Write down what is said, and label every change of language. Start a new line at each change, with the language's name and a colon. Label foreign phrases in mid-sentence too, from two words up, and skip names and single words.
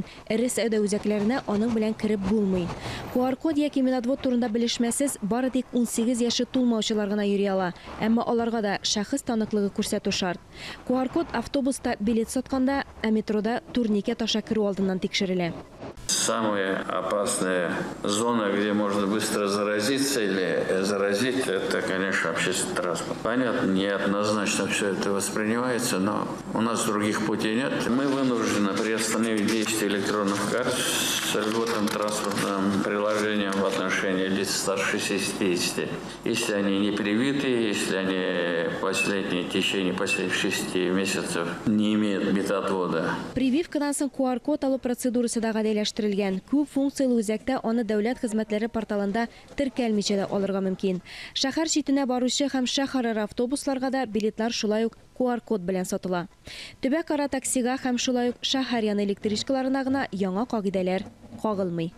Tatar: Эре сәүдә үзәкләренә аның белән кирип булмый. QR-код яки медотвод турында белешмәсез бары тик 18 яше тулмаучылар гына йөри ала. Әмма аларга да шәхес таныклыгы күрсәтү шарт. QR-код автобуста билет сатканда, ә метрода турникет аша кирү алдыннан тикшерелә.
Russian: Самая опасная зона, где можно быстро заразиться или заразить, это, конечно, общественный транспорт. Понятно, неоднозначно все это воспринимается, но у нас других путей нет. Мы вынуждены приостановить действие электронных карт с льготным транспортным приложением в отношении лиц старше 60. Если они не привиты, если они в течение последних 6 месяцев не имеют медотвода.
Tatar: Прививкадан соң QR-код алу процедурасы да гадиләштерелгән. Күп функциялы үзәктә аны дәүләт хезмәтләре порталында теркәлмичә дә алырга мөмкин. Шәһәр читенә баручы һәм шәһәрара автобусларга да билетлар шулай ук QR-код белән сатыла. Төбәк-ара таксига һәм шулай ук шәһәр яны электричкаларына гына яңа кагыйдәләр кагылмый.